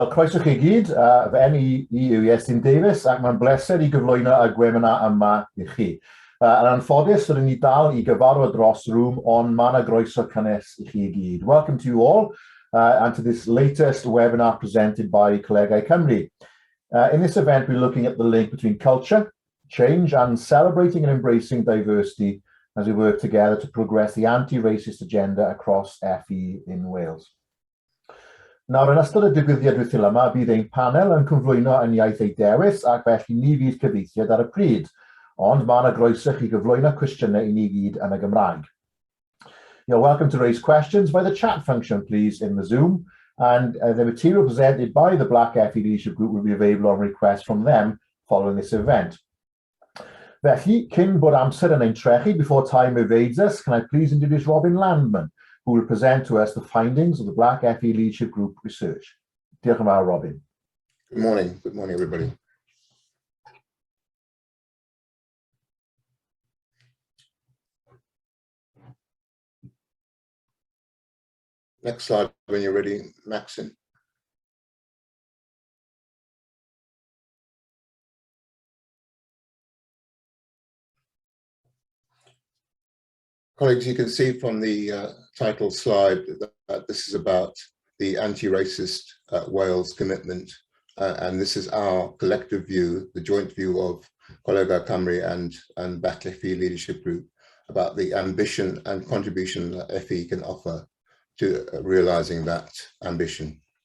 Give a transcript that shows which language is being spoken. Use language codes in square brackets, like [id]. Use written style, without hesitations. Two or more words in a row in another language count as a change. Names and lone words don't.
[cy] Croeso chi gyd, fy enw i yw Iestyn Davies ac mae'n bleser i gyflwyno y gwefannau yma i chi. Yn anffodus, rydyn ni dal i gyfarfod dros rŵm, ond mae yna groeso cynnes i chi gyd. [en] Welcome to you all and to this latest webinar presented by ColegauCymru. In this event, we're looking at the link between culture, change, and celebrating and embracing diversity as we work together to progress the anti-racist agenda across FE in Wales. [cy] Nawr, yn ystod y digwyddiad wythil yma, bydd ein panel yn cyflwyno yn iaith ei dewis ac felly ni fydd cyfeithiad ar y pryd, ond mae yna groeso chi gyflwyno cwestiynau i ni gyd yn y Gymraeg. [en] You're welcome to raise questions by the chat function, please, in the Zoom, and the material presented by the Black FE Leadership Group will be available on request from them following this event. [cy] Felly, cyn bod amser yn ein trechu, [en] before time evades us, can I please introduce Robin Landman, who will present to us the findings of the Black FE Leadership Group research. [cy] Diolch yn fawr, Robin. [en] Good morning, everybody. Next slide when you're ready, Maxine. Colleagues, you can see from the title slide that this is about the anti-racist Wales commitment, and this is our collective view, the joint view of ColegauCymru and Black FE Leadership Group about the ambition and contribution that FE can offer to realising that ambition.